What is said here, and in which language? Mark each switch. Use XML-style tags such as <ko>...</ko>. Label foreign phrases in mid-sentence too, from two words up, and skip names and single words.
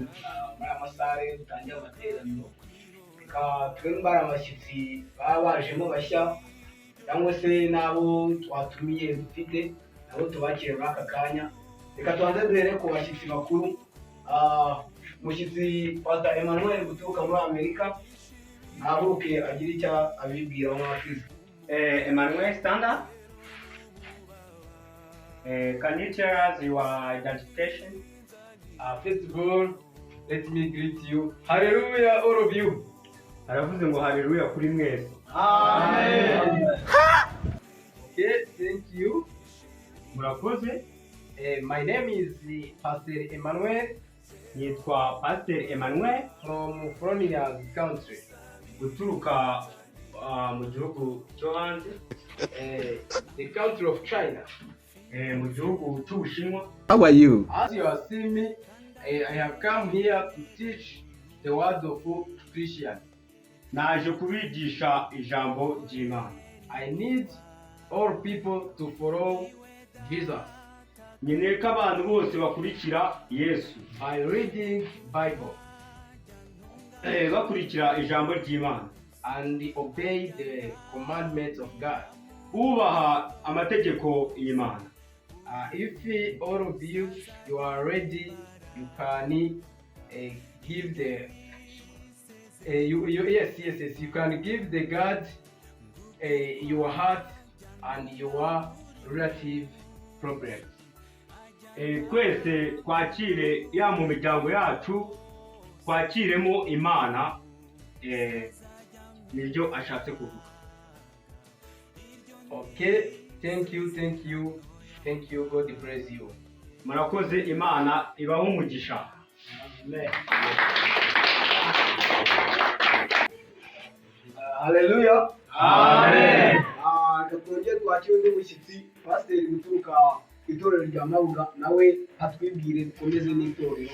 <rw>Muri amasare dutangira amateraniro reka twembare abashyitsi baba bajemo bashya cyangwa se n'abo twatumiye dufite nabo tubakire muri aka kanya. Reka tubanze duhere ku bashyitsi bakuru. Umushyitsi Pastor Emmanuel guturuka muri Amerika ahaguruke agira icyo abibwira nk'abakristo.</rw> <en>Emmanuel, stand up. Can you tell us your identification? First of all, let me greet you. Hallelujah, all of you.</en> <rw>Aravuze ngo haleluya kuri mwese.</rw> <en>Amen. Okay, thank you.</en> <rw>Murakoze.</rw> <en>My name is Pastor Emmanuel</en> <rw>Nitwa Pastor Emmanuel</rw> <en>from Florida's country.</en> <rw>guturuka mu gihugu cyo hanze,</rw> <en>The country of China.</en> <rw>mu gihugu cy'Ubushinwa.</rw> <en>How are you? As you have seen me, I have come here to teach the word of Christian.</en> <rw>Naje kubigisha ijambo ry'Imana.</rw> <en>I need all people to follow Jesus</en> <rw>Nkeneye ko abantu bose bakurikira Yesu,</rw> <en>by reading Bible</en> <rw>bakurikira ijambo ry'Imana,</rw> <en>and obey the commandments of God.</en> <rw>bubaha amategeko y'Imana.</rw> <en>If all of you are ready, you can give the yes, you can give the God your heart and your relative problems.</en> <rw>Twese twakire ya mu miryango yacu, twakiremo Imana, nibyo ashatse kuvuga.</rw> <en>Okay, thank you. God bless you.</en> <rw>Murakoze, Imana ibaho umugisha.</rw> <en>Amen. Hallelujah. Amen.</en> <rw>Twongere twakire undi mushyitsi, pasiteri guturuka ku itorero rya Mabuga, nawe atwibwire dukomeze n'itorero.</rw>